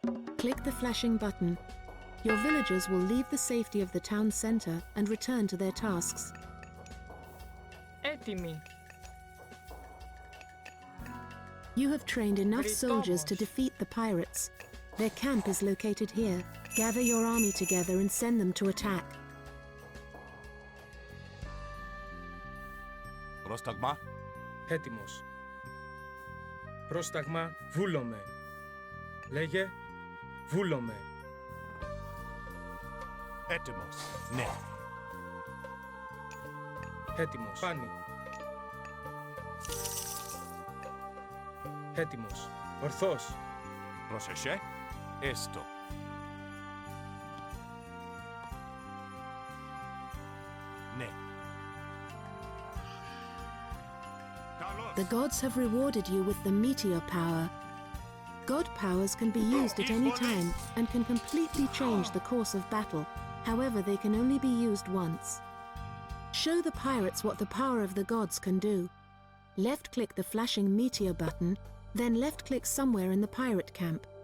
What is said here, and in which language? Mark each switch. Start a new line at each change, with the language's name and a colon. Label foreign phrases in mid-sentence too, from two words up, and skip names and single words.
English: Click the flashing button. Your villagers will leave the safety of the town center and return to their tasks.
Greek: Έτοιμη.
English: You have trained enough soldiers to Britomos. defeat the pirates. Their camp is located here. Gather your army together and send them to attack.
Greek: Πρόσταγμα. Έτοιμος. Πρόσταγμα. Βούλομαι. Λέγε. Βούλομαι. Έτοιμος. Ναι. Έτοιμος. Πάνι. Έτοιμος. Ορθός. Πρόσεχε. Έστω. Ναι. Καλώς.
English: The gods have rewarded you with the meteor power. God powers can be used at any time and can completely change the course of battle. However, they can only be used once. Show the pirates what the power of the gods can do. Left-click the flashing meteor button, then left-click somewhere in the pirate camp.